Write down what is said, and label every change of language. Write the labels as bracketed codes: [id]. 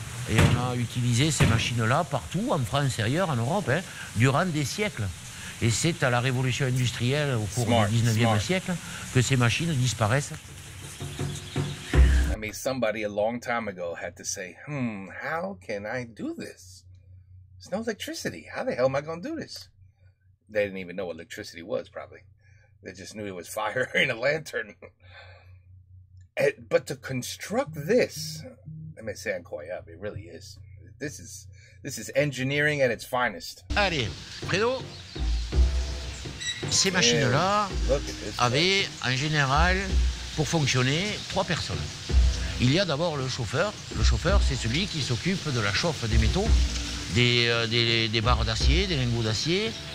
[fr] Et on a utilisé ces machines-là partout, en France et ailleurs, en Europe, hein, durant des siècles. Et c'est à la révolution industrielle, au cours du 19e siècle, que ces machines disparaissent. [en] I mean, somebody a long time ago had to say, how can I do this? There's no electricity. How the hell am I going to do this? They didn't even know what electricity was, probably. They just knew it was fire in a lantern. But to construct this, let me say incroyable, it really is. This is engineering at its finest. [fr] Allez, Fredo, ces machines-là avaient en général, pour fonctionner, 3 personnes. Il y a d'abord le chauffeur. Le chauffeur, c'est celui qui s'occupe de la chauffe des métaux, des barres d'acier, des lingots d'acier.